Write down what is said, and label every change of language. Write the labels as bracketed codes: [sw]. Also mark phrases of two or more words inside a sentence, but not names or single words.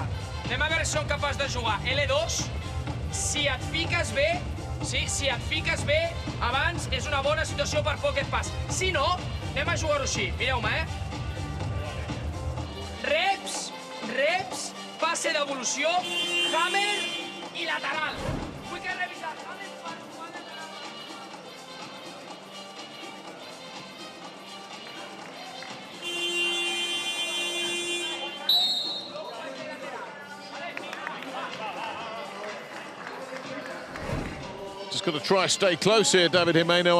[ca] Anem a veure si som capaços de jugar L2. Si et fiques bé, sí, si et fiques bé, abans és una bona situació per [en] pocket pass. [ca] Si no, anem a jugar-ho així. Mireu-me, Reps, reps, passe d'evolució, hammer i lateral. Vull que revisar hammer per jugar lateral. [en] Just got to try stay close here, David Jimeno.